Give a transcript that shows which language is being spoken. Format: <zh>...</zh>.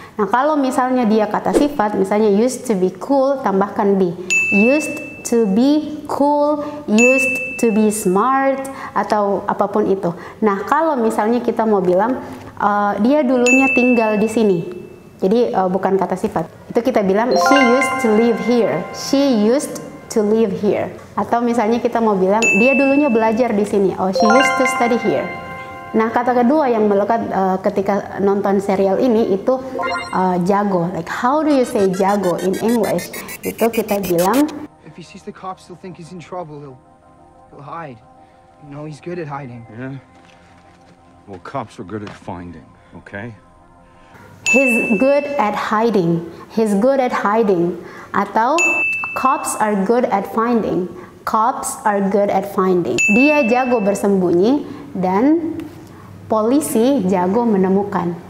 <id>Nah, kalau misalnya dia kata sifat, misalnya</id> <en>used to be cool,</en> <id>tambahkan be.</id> <en>Used to be cool, used to be smart, atau apapun itu.</en> <id>Nah, kalau misalnya kita mau bilang, dia dulunya tinggal di sini. Jadi bukan kata sifat. Itu kita bilang</id> <en>she used to live here. She used to live here.</en> <id>Atau misalnya kita mau bilang dia dulunya belajar di sini. Oh,</id> <en>she used to study here.</en> <id>Nah, kata kedua yang melekat ketika nonton serial ini itu jago.</id> <en>Like how do you say jago in English?</en> <id>Itu kita bilang,</id> <en>if he sees the cops, he'll think he's in trouble. He'll hide. You know, he's good at hiding. Yeah. Well, cops are good at finding, okay? He's good at hiding. He's good at hiding. Atau cops are good at finding. Cops are good at finding.</en> <id>Dia jago bersembunyi dan polisi jago menemukan.</id>